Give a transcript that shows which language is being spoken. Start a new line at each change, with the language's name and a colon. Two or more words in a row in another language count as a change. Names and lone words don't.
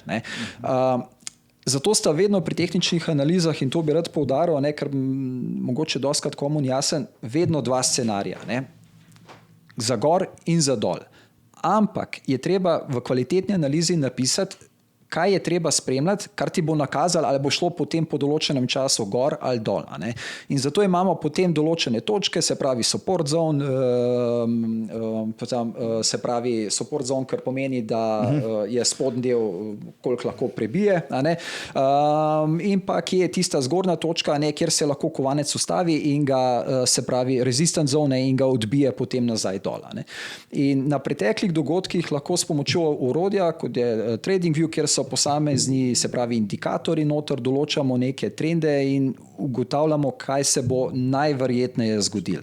Slovenian: Zato sta vedno pri tehničnih analizah, in to bi rad poudaril, ker mogoče dostikrat komu ni jasen, vedno dva scenarija. Za gor in za dol. Ampak je treba v kvalitetni analizi napisati, kaj je treba spremljati, kar ti bo nakazalo, ali bo šlo potem po določenem času gor ali dol. In zato imamo potem določene točke, se pravi
English: support zone,
Slovenian: se pravi
English: support zone,
Slovenian: kar pomeni, da je spodnji del, koliko lahko prebije, in pa kje je tista zgornja točka, kjer se lahko kovanec ustavi in ga, se pravi
English: resistant zone,
Slovenian: in ga odbije potem nazaj dol. In na preteklih dogodkih lahko s pomočjo orodja, kot je TradingView, kjer so posamezni, se pravi indikatorji noter, določamo neke trende in ugotavljamo, kaj se bo najverjetneje zgodilo.